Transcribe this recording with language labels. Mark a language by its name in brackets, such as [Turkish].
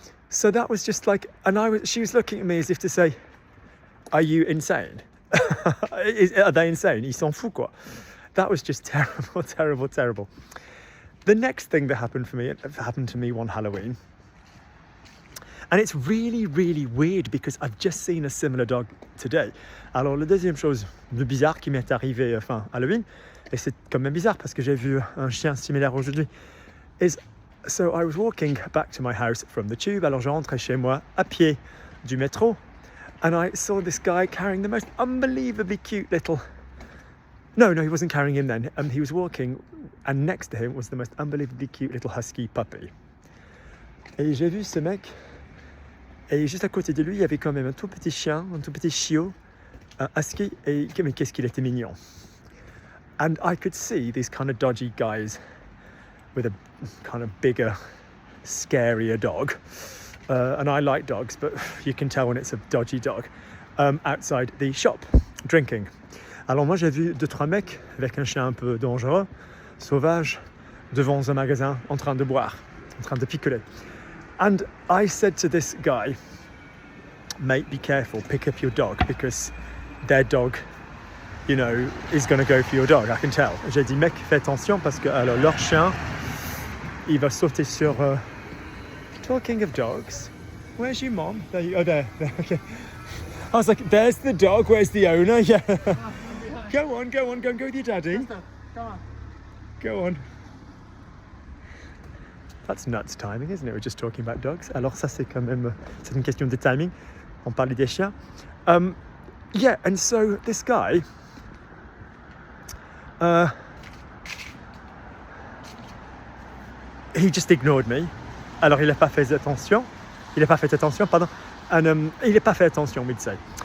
[English] So that was just like, she was looking at me as if to say, are you insane? Are they insane? [French] Ils s'en foutent [English] That was just terrible, terrible, terrible. The next thing that happened to me one Halloween, and it's really, really weird because I've just seen a similar dog today. [French] Alors la deuxième chose de bizarre qui m'est arrivée fin Halloween, et c'est quand même bizarre parce que j'ai vu un chien similaire aujourd'hui, [English] is so I was walking back to my house from the tube. [French] Alors je rentrais chez moi à pied du métro, [English] and I saw this guy carrying the most unbelievably cute little... No, he wasn't carrying him then. He was walking, and next to him was the most unbelievably cute little husky puppy. [French] Et j'ai vu ce mec, et juste à côté de lui, il y avait quand même un tout petit chien, un tout petit chiot, un husky, et mais qu'est-ce qu'il était mignon. [English] And I could see these kind of dodgy guys with a kind of bigger, scarier dog. And I like dogs, but you can tell when it's a dodgy dog. Outside the shop, drinking. [French] Alors moi j'ai vu 2-3 mecs avec un chien un peu dangereux, sauvage, devant un magasin en train de boire, en train de picoler. [English] And I said to this guy, mate, be careful, pick up your dog because their dog, you know, is going to go for your dog. I can tell. [French] J'ai dit, mec, fais attention parce que alors leur chien, il va sauter sur. [English] Talking of dogs, where's your mom? There you, oh, there. Okay. I was like, there's the dog. Where's the owner? Yeah. Go on, go with your daddy. Come on. Go on. That's nuts timing, isn't it? We're just talking about dogs. [French] Alors ça, c'est quand même, c'est une question de timing. On parlait des chiens. [English] Yeah, and so this guy, he just ignored me. [French] Alors il n'a pas fait attention. Pardon. And il n'a pas fait attention, [English] we'd say.